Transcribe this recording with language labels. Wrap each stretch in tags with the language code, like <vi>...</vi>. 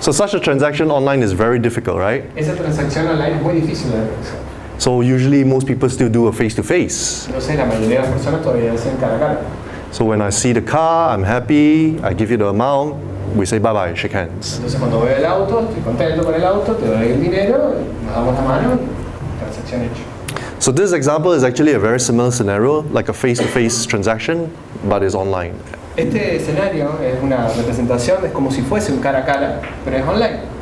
<en>So such a transaction online is very difficult, right?</en> <es>Esa transacción online es muy difícil de realizar.</es> <en>So usually most people still do a face-to-face.</en> <es>Entonces la mayoría de las personas todavía hacen cara a cara.</es> <en>So when I see the car, I'm happy, I give you the amount, we say bye-bye, shake hands.</en> <es>Entonces cuando veo el auto, estoy contento con el auto, te doy el dinero, nos damos la mano y transacción hecha.</es> <en>So this example is actually a very similar scenario, like a face-to-face transaction, but it's online.</en> <es>Este escenario es una representación, es como si fuese un cara a cara, pero es online.</es>